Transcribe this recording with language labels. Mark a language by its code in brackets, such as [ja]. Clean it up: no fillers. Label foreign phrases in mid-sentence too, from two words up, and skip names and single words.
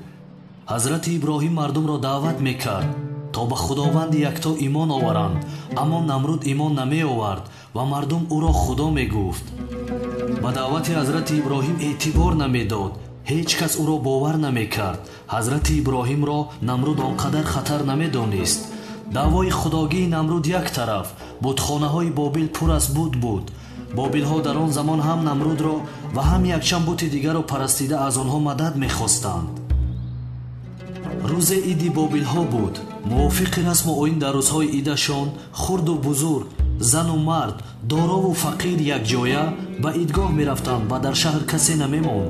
[fa] حضرت ابراهیم مردم را دعوت میکرد تا به خداوند یکتا ایمان آورند، اما نمرود ایمان نمی آورد و مردم او را خدا میگفت. به دعوت حضرت ابراهیم اعتبار نمیداد، هیچ کس او را باور نمی کرد. حضرت ابراهیم را نمرود آنقدر خطر نمی دانست. دعوای خداگی نمرود یک طرف، بتخانه های بابل پر از بود. [tg] бобилҳо дар он замон ҳам намрудро ва ҳам якчанд бути дигарро парастида аз онҳо мадад мехостанд. рӯзе иди бобилҳо буд. мувофиқи расму оин дар рӯзҳои идашон хурду бузург, зану мард, дорову фақир якҷоя ба идгоҳ мерафтанд ва дар шаҳр касе намемонд.